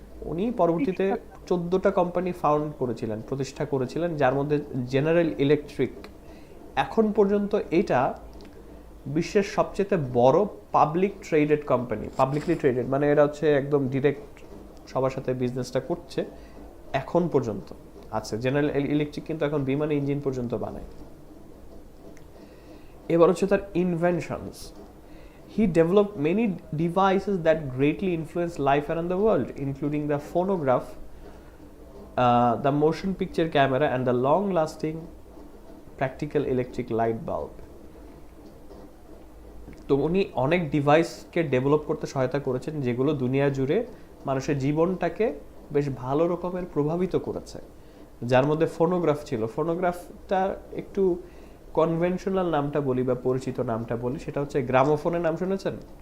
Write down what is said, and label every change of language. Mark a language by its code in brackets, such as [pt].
[bn] উনি পরবর্তীতে 14টা company found করেছিলেন, প্রতিষ্ঠা করেছিলেন, যার মধ্যে জেনারেল ইলেকট্রিক এখন পর্যন্ত এটা বিশ্বের সবচেয়ে বড় public traded company. Publicly traded মানে এরা হচ্ছে একদম ডিরেক্ট সবার সাথে বিজনেসটা করছে, এখন পর্যন্ত আছে। জেনারেল ইলেকট্রিক কিন্তু এখন বিমানে ইঞ্জিন পর্যন্ত বানায়। এবার হচ্ছে তার inventions. [en] He developed many devices that greatly influenced life around the world, including the phonograph, the motion picture camera, and the long-lasting practical electric light bulb. [bn] তো উনি অনেক ডিভাইসকে ডেভেলপ করতে সহায়তা করেছেন যেগুলো দুনিয়া জুড়ে মানুষের জীবনটাকে বেশ ভালো রকমের প্রভাবিত করেছে, যার মধ্যে ফোনোগ্রাফ ছিল। ফোনোগ্রাফটা একটু কনভেনশনাল নামটা বলি বা পরিচিত নামটা বলি, সেটা হচ্ছে গ্রামোফোনের নাম শুনেছেন?